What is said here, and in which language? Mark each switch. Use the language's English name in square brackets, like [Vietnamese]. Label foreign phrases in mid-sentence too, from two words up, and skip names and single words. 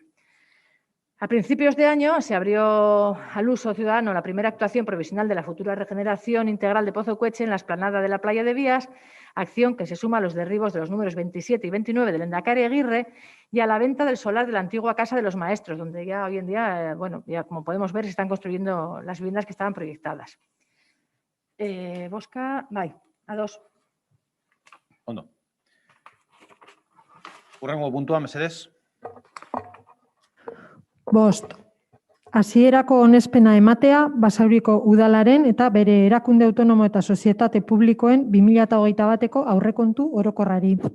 [Spanish] A principios de año se abrió al uso ciudadano la primera actuación provisional de la futura regeneración integral de Pozocueche en la explanada de la Playa de Vías, acción que se suma a los derribos de los números 27 y 29 del Lehendakari Aguirre y a la venta del solar de la antigua Casa de los Maestros, donde ya hoy en día, ya como podemos ver, se están construyendo las viviendas que estaban proyectadas. [Basque] Bosca, bai, A2. Ondo. Hurrengo puntua, mesedez. Bost, hasierako onespena ematea Basauriko udalaren eta bere erakunde autonomo eta sozietate publikoen 2021ko aurrekontu orokorrari.